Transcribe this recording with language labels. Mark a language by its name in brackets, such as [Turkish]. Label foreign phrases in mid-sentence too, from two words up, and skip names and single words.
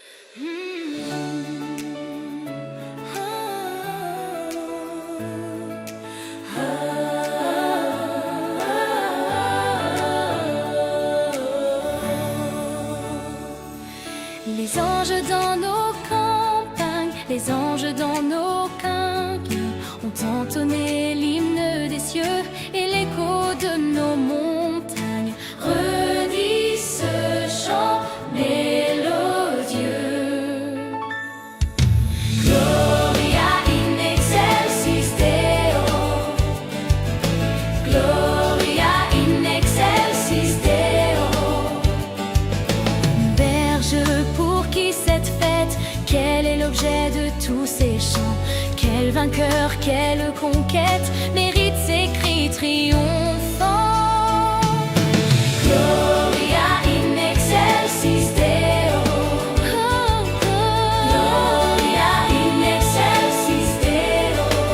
[French] Les anges dans nos campagnes, les anges dans nos quinqueux ont entonné l'hymne des cieux et l'écho de nos montagnes redit ce chant mélodieux. [Latin] Gloria in excelsis Deo, Gloria in excelsis Deo. [French] Berge pour qui cette fête, quel est l'objet de tous ces chants? Quel vainqueur, quelle conquête mérite ces cris triomphants? [Latin] Gloria in excelsis Deo, Gloria in excelsis Deo.